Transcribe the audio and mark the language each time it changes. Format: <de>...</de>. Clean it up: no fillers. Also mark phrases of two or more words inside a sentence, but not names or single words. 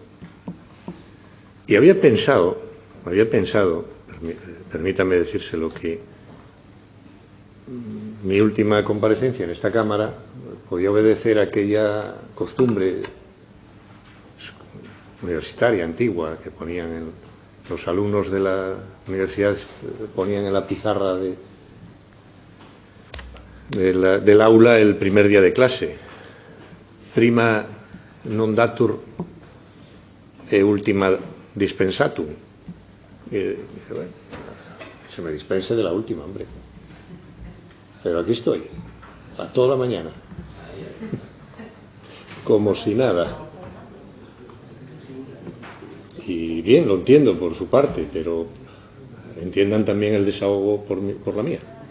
<es>Y había pensado, permítame decírselo, que mi última comparecencia en esta Cámara podía obedecer a aquella costumbre universitaria antigua que ponían los alumnos de la universidad, ponían en la pizarra del aula el primer día de clase:</es> <la>prima non datur e ultima dispensatum.</la> <es>Bueno, se me dispense de la última, hombre. Pero aquí estoy, a toda la mañana, como si nada. Y bien, lo entiendo por su parte, pero entiendan también el desahogo por la mía.</es>